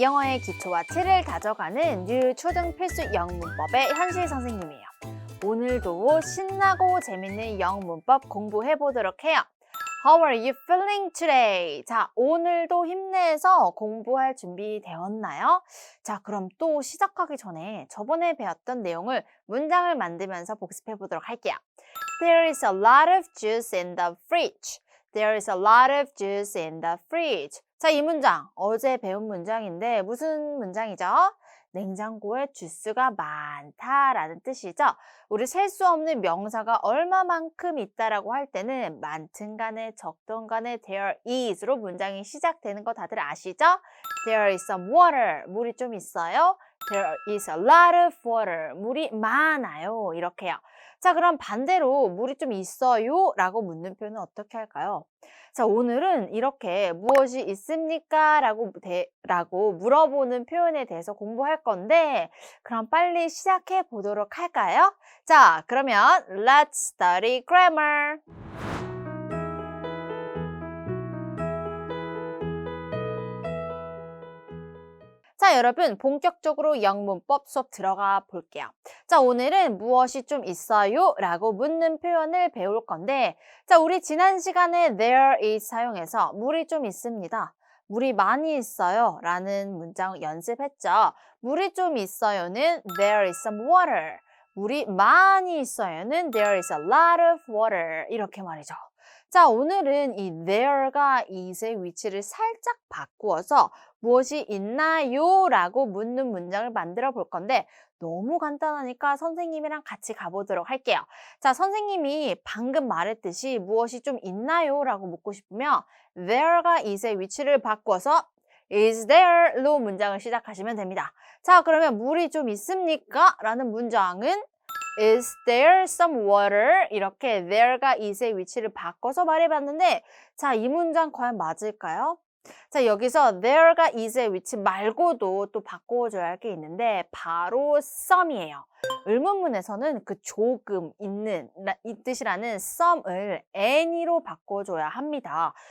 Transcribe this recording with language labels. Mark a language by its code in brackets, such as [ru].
[ko] 영어의 기초와 틀을 다져가는 뉴 초등 필수 영문법의 현실 선생님이에요. 오늘도 신나고 재밌는 영문법 공부해 보도록 해요. [en] How are you feeling today? [ko] 자, 오늘도 힘내서 공부할 준비 되었나요? 자, 그럼 또 시작하기 전에 저번에 배웠던 내용을 문장을 만들면서 복습해 보도록 할게요. [en] There is a lot of juice in the fridge. There is a lot of juice in the fridge. [ko] 자, 이 문장 어제 배운 문장인데 무슨 문장이죠? 냉장고에 주스가 많다라는 뜻이죠. 우리 셀 수 없는 명사가 얼마만큼 있다라고 할 때는 많든 간에 적든 간에 there is로 문장이 시작되는 거 다들 아시죠? [en] There is some water. [ko] 물이 좀 있어요. [en] There is a lot of water. [ko] 물이 많아요. 이렇게요. 자, 그럼 반대로 물이 좀 있어요? 라고 묻는 표현은 어떻게 할까요? 자, 오늘은 이렇게 무엇이 있습니까? 라고 물어보는 표현에 대해서 공부할 건데 그럼 빨리 시작해 보도록 할까요? 자, 그러면 [en] Let's study grammar. [ko] 자, 여러분 본격적으로 영문법 수업 들어가 볼게요. 자, 오늘은 무엇이 좀 있어요? 라고 묻는 표현을 배울 건데 자, 우리 지난 시간에 there is 사용해서 물이 좀 있습니다. 물이 많이 있어요 라는 문장 연습했죠. 물이 좀 있어요는 [en] there is some water. [ko] 물이 많이 있어요는 [en] there is a lot of water. [ko] 이렇게 말이죠. 자, 오늘은 이 there가 is의 위치를 살짝 바꾸어서 무엇이 있나요? 라고 묻는 문장을 만들어 볼 건데 너무 간단하니까 선생님이랑 같이 가보도록 할게요. 자, 선생님이 방금 말했듯이 무엇이 좀 있나요? 라고 묻고 싶으면 there가 is의 위치를 바꿔서 is there로 문장을 시작하시면 됩니다. 자, 그러면 물이 좀 있습니까? 라는 문장은 [en] Is there some water? [ko] 이렇게 there가 is의 위치를 바꿔서 말해봤는데 자, 이 문장 과연 맞을까요? 자, 여기서 there가 is의 위치 말고도 또 바꿔줘야 할 게 있는데 바로 some이에요. 의문문에서는 그 조금, 있는, 이 뜻이라는 some을 any로 바꿔줘야 합니다.